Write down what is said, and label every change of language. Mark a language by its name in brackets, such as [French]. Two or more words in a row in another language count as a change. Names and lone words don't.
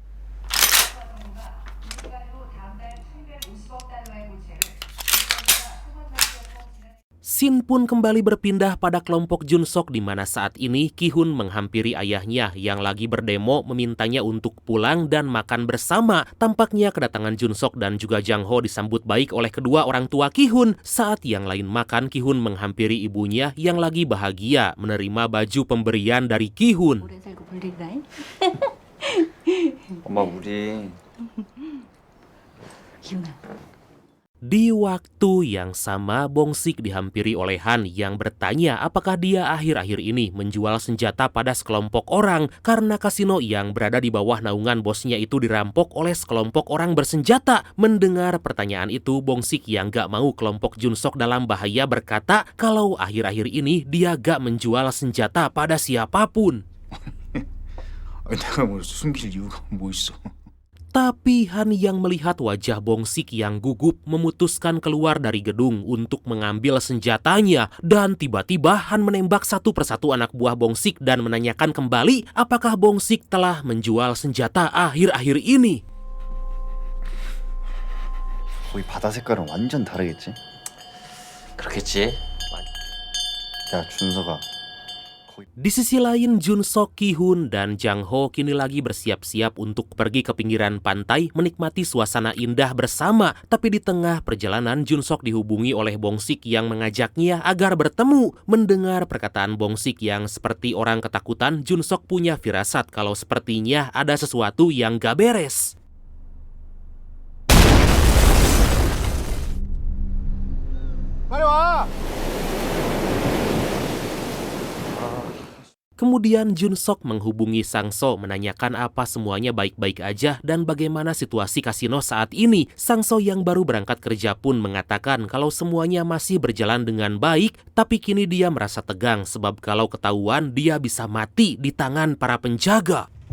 [Indonesian] Scene pun kembali berpindah pada kelompok Jun Sok di mana saat ini Ki Hun menghampiri ayahnya yang lagi berdemo memintanya untuk pulang dan makan bersama. Tampaknya kedatangan Jun Sok dan juga Jang Ho disambut baik oleh kedua orang tua Ki Hun. Saat yang lain makan, Ki Hun menghampiri ibunya yang lagi bahagia menerima baju pemberian dari Ki Hun. [Korean] 오래 살고 볼일이다. 엄마 우리 기훈아. [Indonesian] Di waktu yang sama, Bong Sik dihampiri oleh Han yang bertanya apakah dia akhir-akhir ini menjual senjata pada sekelompok orang karena kasino yang berada di bawah naungan bosnya itu dirampok oleh sekelompok orang bersenjata. Mendengar pertanyaan itu, Bong Sik yang gak mau kelompok Jun Sok dalam bahaya berkata kalau akhir-akhir ini dia gak menjual senjata pada siapapun. [Korean] 내가 뭐 숨길 이유가 뭐 있어? [Indonesian] Tapi Han yang melihat wajah Bong Sik yang gugup memutuskan keluar dari gedung untuk mengambil senjatanya. Dan tiba-tiba Han menembak satu persatu anak buah Bong Sik dan menanyakan kembali apakah Bong Sik telah menjual senjata akhir-akhir ini. [Korean] 거기 바다 색깔은 완전 다르겠지? 그렇겠지. 야 준서가 [Indonesian] Di sisi lain, Jun Sok, Ki Hun, dan Jang Ho kini lagi bersiap-siap untuk pergi ke pinggiran pantai menikmati suasana indah bersama. Tapi di tengah perjalanan, Jun Sok dihubungi oleh Bong Sik yang mengajaknya agar bertemu. Mendengar perkataan Bong Sik yang seperti orang ketakutan, Jun Sok punya firasat kalau sepertinya ada sesuatu yang gak beres. [Korean] 빨리 와. [Indonesian] Kemudian Jun Sok menghubungi Sang So menanyakan apa semuanya baik-baik aja dan bagaimana situasi kasino saat ini. Sang So yang baru berangkat kerja pun mengatakan kalau semuanya masih berjalan dengan baik, tapi kini dia merasa tegang sebab kalau ketahuan dia bisa mati di tangan para penjaga.